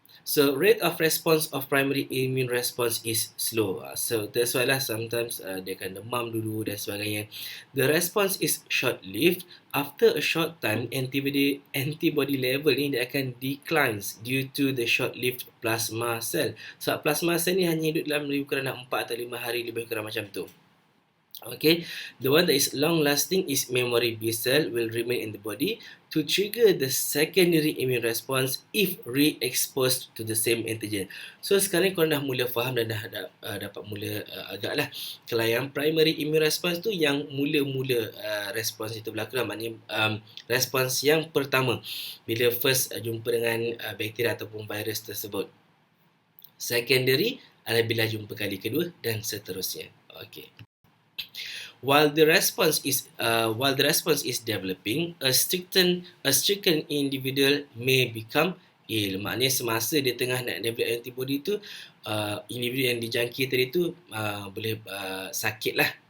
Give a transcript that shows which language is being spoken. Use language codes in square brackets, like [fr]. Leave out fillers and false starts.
[en] So rate of response of primary immune response is slow. So that's why [ms] lah sometimes dia akan demam dulu dan sebagainya. [en] The response is short-lived. After a short time, antibody level [ms] ni dia akan [en] declines due to the short-lived plasma cell. [ms] So plasma cell ni hanya hidup dalam lebih kurang 4 atau 5 hari, lebih kurang macam tu. [en] Okay, the one that is long lasting is memory B cell will remain in the body to trigger the secondary immune response if re-exposed to the same antigen. [ms] So sekarang korang dah mula faham dan dah dapat mula agak lah. Kalau yang primary immune response tu yang mula-mula response itu berlaku lah. Maknanya response yang pertama bila first jumpa dengan bakteria ataupun virus tersebut. Secondary adalah bila jumpa kali kedua dan seterusnya. Okay. [en] While the response is developing, a stricken individual may become ill. [ms] Maknanya semasa dia tengah nak develop antibody tu, individu yang dijangkit tadi tu boleh sakit lah.